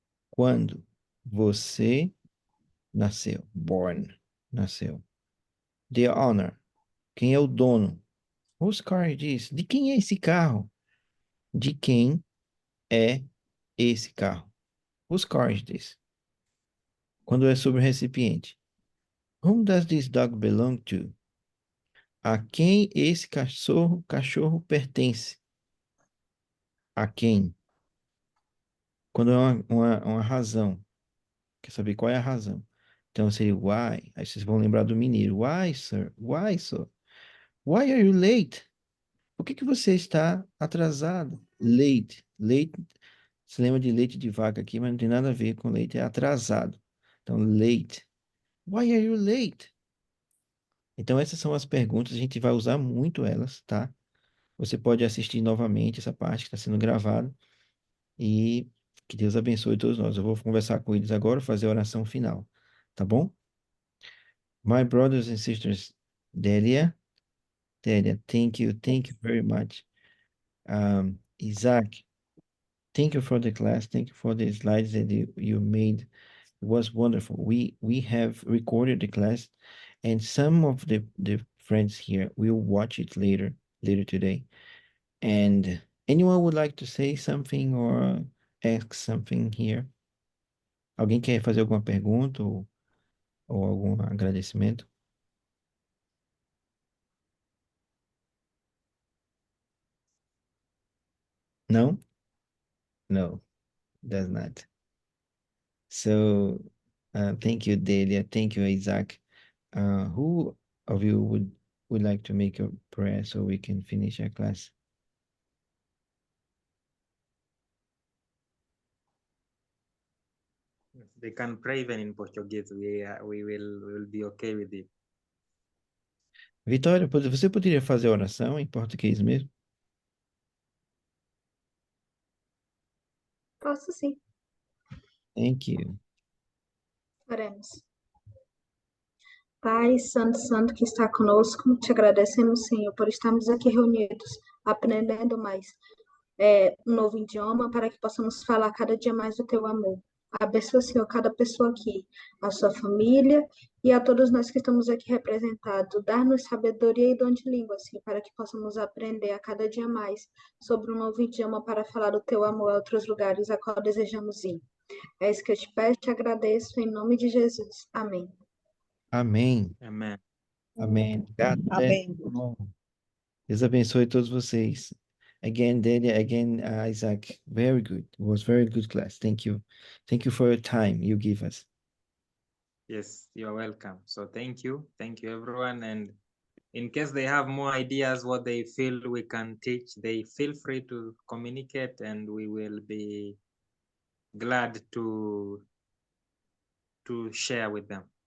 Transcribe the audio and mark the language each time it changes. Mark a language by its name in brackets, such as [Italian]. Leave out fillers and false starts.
[Portuguese] Quando você nasceu? Born. Nasceu. [English] The owner. [Portuguese] Quem é o dono? [English] Whose car is this? [Portuguese] De quem é esse carro? De quem é esse carro? [English] Whose car is this? [Portuguese] Quando é sobre o recipiente. [English] Whom does this dog belong to? [Portuguese] A quem esse cachorro pertence? A quem? Quando é uma razão. Quer saber qual é a razão? Então seria why. Aí vocês vão lembrar do mineiro. [English] Why, sir? Why, sir? Why are you late? [Portuguese] Por que você está atrasado? Late. Late. Você lembra de leite de vaca aqui, mas não tem nada a ver com leite. É atrasado. Então, late. [English] Why are you late? [Portuguese] Então, essas são as perguntas. A gente vai usar muito elas, tá? Você pode assistir novamente essa parte que está sendo gravada. E que Deus abençoe todos nós. Eu vou conversar com eles agora, fazer a oração final. Tá bom? [English] My brothers and sisters, Delia, thank you very much. Isaac, thank you for the class. Thank you for the slides that you made. It was wonderful. We have recorded the class, and some of the friends here will watch it later today. And anyone would like to say something or ask something here? [Portuguese] Alguém quer fazer alguma pergunta ou algum agradecimento? [English] No? No, does not. So, thank you, Delia. Thank you, Isaac. Who of you would like to make a prayer so we can finish our class? They can pray even in Portuguese. We will be okay with it. [Portuguese] Vitória, você poderia fazer a oração em português mesmo? Posso sim, [English] Thank you. [Portuguese] faremos. Pai Santo, Santo que está conosco, te agradecemos, Senhor, por estarmos aqui reunidos, aprendendo mais um novo idioma, para que possamos falar cada dia mais do teu amor. Abençoa, Senhor, cada pessoa aqui, a sua família e a todos nós que estamos aqui representados. Dar-nos sabedoria e dom de língua, Senhor, para que possamos aprender a cada dia mais sobre um novo idioma para falar do teu amor a outros lugares a qual desejamos ir. É isso que eu te peço e te agradeço, em nome de Jesus. Amém. Amém. [English] Amen. Amém. God bless [Portuguese] Amém. [English] you all. [Portuguese] Deus abençoe todos vocês. [English] Again, Delia, again, Isaac. Very good. It was very good class. Thank you. Thank you for your time you give us. Yes, you're welcome. So thank you everyone. And in case they have more ideas what they feel we can teach, they feel free to communicate, and we will be glad to share with them.